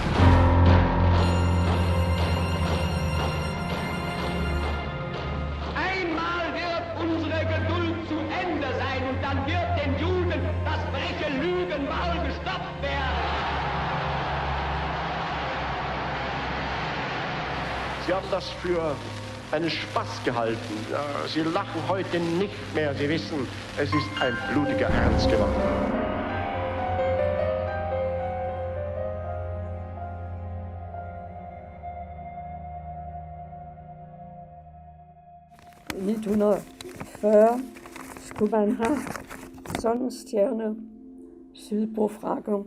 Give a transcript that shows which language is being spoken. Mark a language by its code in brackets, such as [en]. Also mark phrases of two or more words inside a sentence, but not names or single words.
[de] Einmal wird unsere Geduld zu Ende sein und dann wird den Juden das freche Lügenmaul gestopft werden. Sie haben das für einen Spaß gehalten. Ja, Sie lachen heute nicht mehr. Sie wissen, es ist ein blutiger Ernst geworden. [da] I 1940 skulle man have sådan en stjerne sydpå frakken.